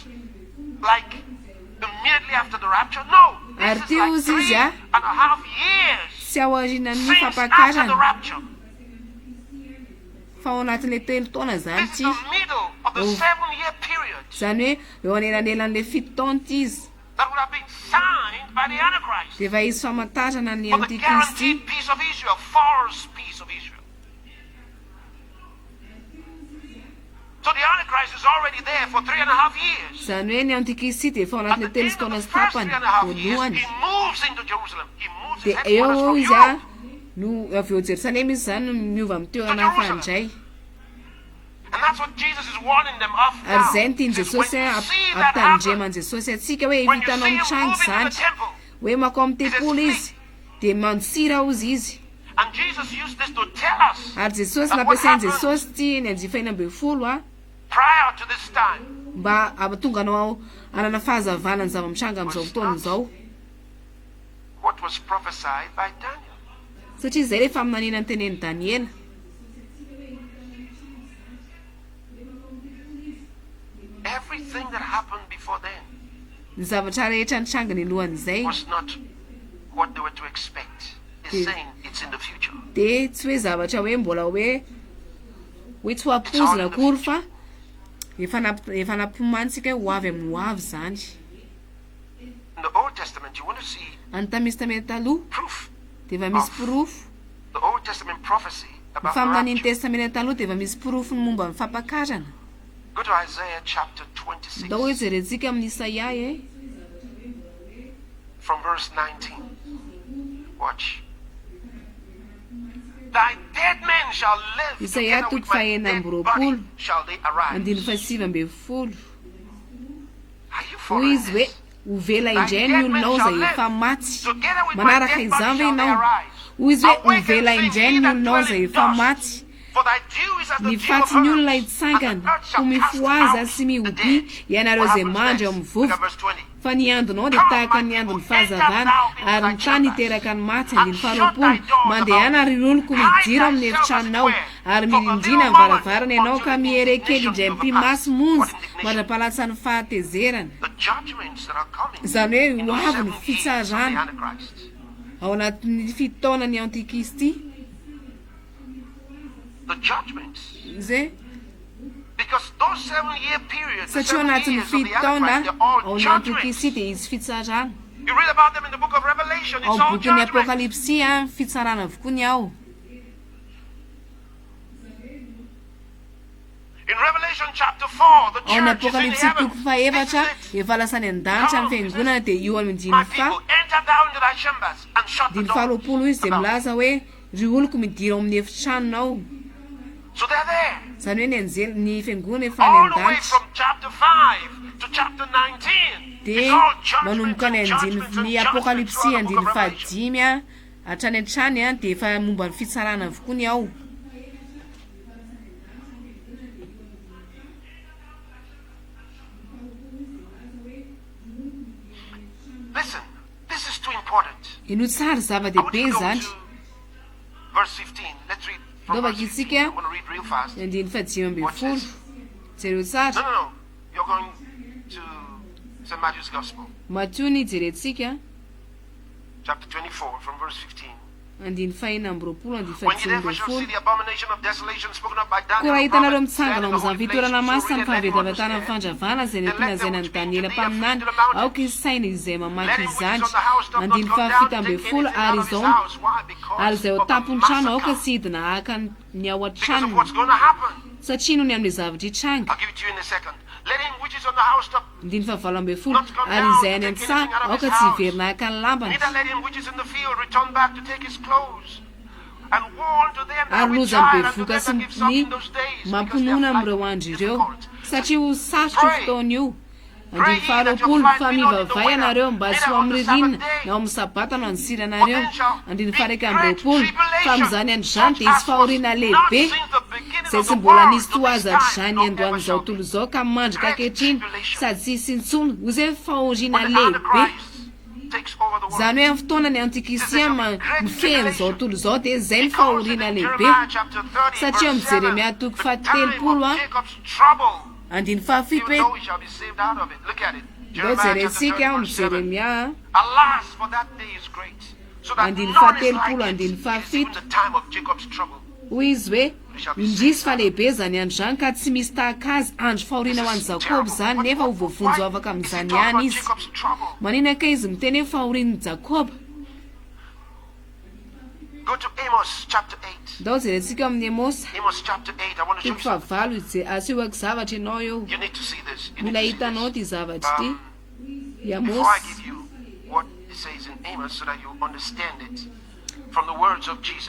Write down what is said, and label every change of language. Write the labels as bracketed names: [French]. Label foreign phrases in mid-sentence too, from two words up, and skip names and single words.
[Malagasy] Ary teo izy tsy ao aorianan'ny fampakarana fa ao anatin'ilay 3 taona zany ty. Zany hoe eo anelanelan'ilay 7 taona ty izy dia efa izy famantarana ny antikristy. [English] So the Antichrist is already there for 3.5 years. [Malagasy] Zany hoe ny antikristy dia efa ao anatin'ny telo sy taona sy tapany voalohany. [English] He moves into Jerusalem. He moves his [Malagasy] Dia [English] headquarters [Malagasy] eo [English] from [Malagasy] izy a [English] Europe. [Malagasy] no avy eo Jerusalema izy zany no miova amin'ny toerana fandray. [English] And that's what Jesus is warning them of [Malagasy] Ary [English] now. [Malagasy] zay ny tiany Jesosy ampitandremany Jesosy atsika hoe hitanao mitrango zany hoe makao amin'ny tempolo izy dia mansira ozy izy. [English] And Jesus used this to tell us [Malagasy] Ary Jesosy [English] that what [Malagasy] nampiasainy [English] happened [Malagasy] Jesosy ty ny anjifaina amby folo a [English] prior to this time. [Malagasy] mba abatonga anao anana fahazavana ny zava-mitranga amin'izao fotoana izao. [English] What was prophesied by Daniel. [Malagasy] Satria zay rehefa aminanina ny teneny Daniela. [English] Everything that happened before then [Malagasy] Ny zavatra rehetra nitranga ny lohan'izay [English] was not what they were to expect. He's saying it's in the future. [Malagasy] dia tsy hoe zavatra hoe mbola hoe tsy ho ampozina akory fa efa nampimantsika ho avy amin'ny ho avy zany. [English] In the Old Testament, you want to see [Malagasy] Any tamin'ny testamenta taloha [English] proof. [Malagasy] dia efa misy porofo. [English] The Old Testament prophecy [Malagasy] Ny [English] about [Malagasy] faminan'ny [English] rapture. [Malagasy] testamenta taloha dia efa misy porofo ny momba ny fampakarana. [English] Go to Isaiah chapter 26 Dao hoe jerentsika amin'ny Isaia from verse 19. Watch. Thy dead men shall live [Malagasy] Isaia [English] together with [Malagasy] toko [English] my [Malagasy] fahaenina [English] dead [Malagasy] amby roapolo [English] body shall they arise. [Malagasy] andiny fahasivy amby folo. [English] Are you [Malagasy] Hoy [English] following [Malagasy] izy hoe [English] this? [Malagasy] ho vela indray ny olonao izay efa maty. [English] Together with my [Malagasy] Manaraka [English] dead [Malagasy] izany [English] body [Malagasy] ve [English] shall they [Malagasy] ianao? [English] arise. [Malagasy] Hoy izy hoe ho [English] Awaken, [Malagasy] vela [English] sing [Malagasy] indray [English] ye [Malagasy] ny [English] that [Malagasy] olonao [English] dwell [Malagasy] izay [English] in [Malagasy] efa [English] dust. [Malagasy] maty. [English] For thy dew is as the [Malagasy] Ny [English] dew of [Malagasy] faty ny olona [English] earth, [Malagasy] hitsangana [English] and the earth [Malagasy] ho [English] shall cast [Malagasy] mifoaza [English] out [Malagasy] sy [English] the [Malagasy] mihoby [English] dead. [Malagasy] ianareo [English] What [Malagasy] izay [English] happens [Malagasy] mandry ao [English] next? [Malagasy] mivovo. [English] Look at verse 20. [Malagasy] Fa ny andronao dia tahaka ny andron'ny fahazavana ary ny tany hiteraka ny maty andiny faharoapolo. Mandehana ary oloko midiro amin'ny efitranonao ary mirindrina ny varavarana ianao ka miherekely indray mpimasy monzy mandrapalatsy ny fahatezerana. [English] The judgments that are coming [Malagasy] Izany hoe [English] in [Malagasy] ho [English] those [Malagasy] avy [English] 7 [Malagasy] ny [English] years of the [Malagasy] fitsarana [English] Antichrist. [Malagasy] ao anatin'ny fitaonany antikristy. [English] The judgments. [Malagasy] Zay [English] Because those 7-year periods, the [Malagasy] satria 7 anatin'ny [English] years of the [Malagasy] fitaona [English] Antichrist, they're all [Malagasy] ao [English] judgments. [Malagasy] antikristy dia izy fitsarana. [English] You read about them in the book of Revelation. [Malagasy] Ao [English] It's all [Malagasy] bokin'ny [English] judgment. [Malagasy] apokalipsia fitsarana avokoa ny ao. [English] In Revelation chapter 4, the [Malagasy] Ao ny [English] church is in [Malagasy] apokalipsia [English] heaven. [Malagasy] toko faefatra efa lasany an-danitra amin'ny fiangonana dia io amin'ny [English] My [Malagasy] dimy [English] people, enter down into thy chambers and shut the [Malagasy] dimy [English] door. [Malagasy] faharoapolo izy dia milaza hoe ry oloko midira ao amin'ny efitranonao. [English] So they're there. [Malagasy] Zany hoe ny anjely ny fiangonana efa any [English] All the way [Malagasy] an-danitra [English] from chapter 5 to chapter 19. It's [Malagasy] dia [English] all judgment [Malagasy] manomboka ny [English] and judgments and [Malagasy] ny [English] judgments [Malagasy] apokalipsia [English] throughout the book [Malagasy] andiny [English] of Revelation. [Malagasy] fahadimy hatrany an-trany dia efa momba ny fitsarana avokoa ny ao. [English] Listen, this is too important. [Malagasy] Ino tsara [English] I want [Malagasy] zava-dehibe [English] you to go [Malagasy] zany. [English] to verse 15. Let's read from [Malagasy] Dao [English] verse [Malagasy] vaky [English] 15. [Malagasy] isika [English] I'm going to read real fast. [Malagasy] ny andiny fahadimy amby [English] Watch [Malagasy] folo. [English] this. [Malagasy] Jereo tsara. [English] No. You're going to St. Matthew's Gospel, [Malagasy] Matio ny jerentsika [English] chapter 24, from verse 15. [Malagasy] andiny fahaenina amby roapolo andiny [English] When you [Malagasy] fahadimy [English] therefore [Malagasy] amby [English] shall see [Malagasy] folo. [English] the abomination of desolation spoken of by [Malagasy] Koa [English] Daniel [Malagasy] raha [English] the [Malagasy] hitanareo [English] prophet, [Malagasy] mitsangana [English] stand in the [Malagasy] amin'izany [English] holy [Malagasy] fitoerana [English] place, [Malagasy] masina [English] so [Malagasy] ny [English] read and let him [Malagasy] fahavedavetana ny [English] understand. [Malagasy] fandravana izay nentinazay ny Daniela mpaminany aoka izy saina izay mamaky izany andiny fahafito amby folo ary izao ary izay ho tampony trano aoka sy hidina haka ny ao [English] because of [Malagasy] an-tranony [English] what's going to happen. [Malagasy] satria noho ny amin'ilay zavatra hitranga. [English] I'll give it to you in a second. Let him which is on the housetop [Malagasy] Andiny fahavalo amby folo ary izay any an-tsaha aoka tsy hiverina haka ny lambany. [English] neither let him which is in the field return back to take his clothes. And woe unto them that [Malagasy] Ary [English] with [Malagasy] loza [English] child [Malagasy] ny [English] and to [Malagasy] bevoka [English] them [Malagasy] sy [English] that give suck [Malagasy] ny [English] in those days, because their [Malagasy] mamponona [English] flight [Malagasy] amin'ireo [English] will be [Malagasy] andro ireo [English] difficult. [Malagasy] satria ho sarotra io fotoana io. Andiny faharoapolo fa mivavay anareo mba sy ho amin'ny ririna na ao amin'ny sabata no ansiranareo. Andiny faharaiky amby roapolo fa amin'izany andro izany dia isy fahoriana lehibe izay tsy mbola nisy toaza hatr'izany andohan'izao tontolo izao ka mandrika ankehitriny sady tsy hisy intsony ho izay fahoriana lehibe. Zany hoe amin'ny fotoana ny antikristia mifehy izao tontolo izao dia izay ny fahoriana lehibe satria amin'ny Jeremia toko fahatelopolo andiny fahafito hoe [English] Though he shall be saved out of it. Look at it. [Malagasy] dao [English] Jeremiah chapter 30, [Malagasy] jerentsika amin'ny [English] verse 7. [Malagasy] Jeremia [English] Alas, for that day is great, so that [Malagasy] andiny [English] none is [Malagasy] fahatelopolo [English] like it. [Malagasy] andiny [English] It is even [Malagasy] fahafito [English] the time of Jacob's trouble. [Malagasy] hoy izy hoe indrisy fa lehibe zany andro zany ka tsy misy tahaka azy andro fahoriana ho an'i Jakoby zany nefa ho voavonjo afaka amin'izany ihany izy. Maninaka izy miteny hoe fahorian'i Jakoba. [English] Go to Amos chapter 8. Amos chapter 8. I want to show you something. You need to see this. Before I give you what it says in Amos so that you understand it from the words of Jesus.